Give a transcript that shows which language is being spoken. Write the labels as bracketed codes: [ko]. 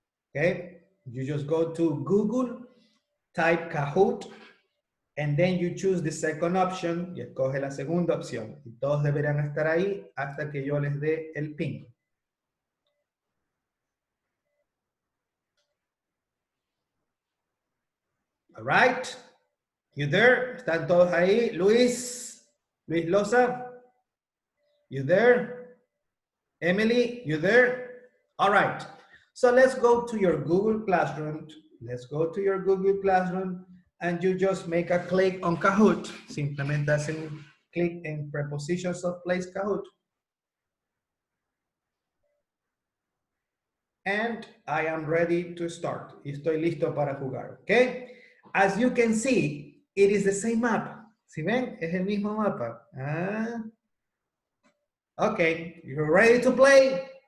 [en] Okay, you just go to Google, type Kahoot, And then you choose the second option [es] y escoge la segunda opción. Y todos deberán estar ahí hasta que yo les dé el pin. [en] All right. You there? [es] ¿Están todos ahí? [en] Luis Loza? You there? Emily, you there? All right. So let's go to your Google Classroom. Let's go to your Google Classroom and you just make a click on Kahoot. [es] Simplemente hacen clic en Prepositions of Place Kahoot. [en] And I am ready to start. [es] Estoy listo para jugar, okay? [en] As you can see, it is the same map. [es] ¿Sí ven? Es el mismo mapa. [en] Ah. Okay, you're ready to play?